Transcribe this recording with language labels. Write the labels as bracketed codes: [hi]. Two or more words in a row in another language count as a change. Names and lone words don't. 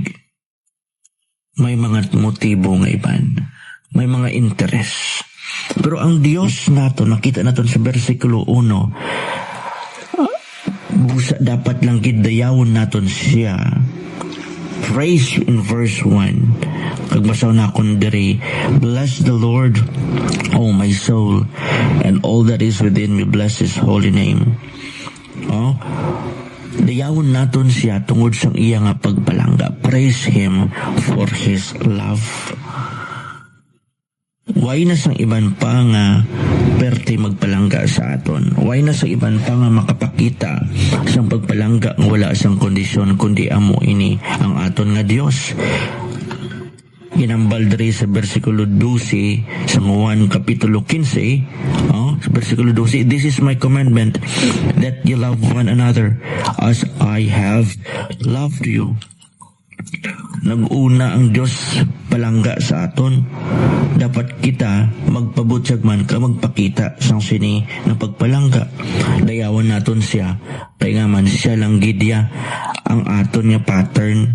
[hil] May mga motibo nga iban, may mga interes. Pero ang Dios nato, nakita naton sa versikulo 1, busa dapat lang gidayawon naton siya. [en] Praise in verse 1. [hil] Kagbasaw na akong diri, [en] bless the Lord, O my soul, and all that is within me, bless His holy name. [hil] Dayawon naton siya tungod sang iya nga pagpalangga. [en] Praise Him for His love. [hil] Way na sang iban pa nga perte magpalangga sa aton. Way na sang iban pa nga makapakita sang pagpalangga nga wala sang kondisyon kundi amo ini ang aton nga Dios. Ginambal diri sa versikulo 12 sa Juan kapitulo 15, sa versikulo 12, [en] this is my commandment, that you love one another as I have loved you. [hil] Nag-una ang Diyos palangga sa aton. Dapat kita magpabutyag man ka magpakita sang sini na pagpalangga. Dayawan naton siya, kaya nga man siya lang gidya ang aton nga pattern.